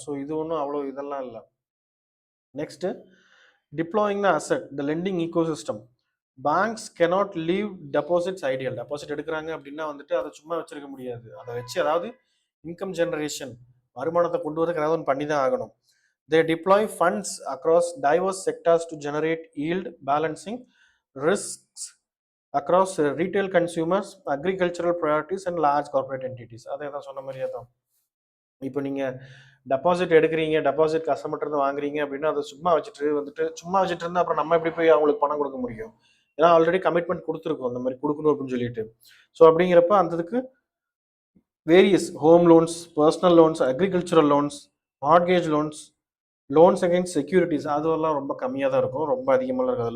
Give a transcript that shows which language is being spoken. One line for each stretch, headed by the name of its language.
Tamil: So இது ஒன்றும் அவ்வளோ இதெல்லாம் இல்லை.
English: Next, deploying the asset the lending ecosystem. Banks cannot leave deposits idle.
Tamil: Deposit எடுக்கிறாங்க அப்படின்னா வந்துட்டு அதை சும்மா வச்சிருக்க முடியாது. அதை வச்சு அதாவது இன்கம் ஜெனரேஷன், வருமானத்தை கொண்டு வரதுக்கு ஏதாவது ஒன்று பண்ணி தான் ஆகணும்.
English: They deploy funds across diverse sectors to generate yield, balancing risks across retail consumers, agricultural priorities and large corporate entities.
Tamil: அதே தான் சொன்ன மாதிரியே தான். இப்போ நீங்கள் டெபாசிட் எடுக்கிறீங்க, டெபாசிட் கஸ்டமர்கிட்ட வாங்குறீங்க அப்படின்னா அதை சும்மா வச்சுட்டு இருந்தால் அப்புறம் நம்ம எப்படி போய் அவங்களுக்கு பணம் கொடுக்க முடியும்? ஏன்னா ஆல்ரெடி கமிட்மெண்ட் கொடுத்துருக்கோம் அந்த மாதிரி கொடுக்கணும் அப்படின்னு சொல்லிட்டு. ஸோ அப்படிங்கிறப்ப அந்த இதுக்கு various home loans, personal loans, agricultural loans, mortgage loans, loans against securities அதெல்லாம் ரொம்ப கம்மியாக தான் இருக்கும், ரொம்ப அதிகமாக இருக்காது.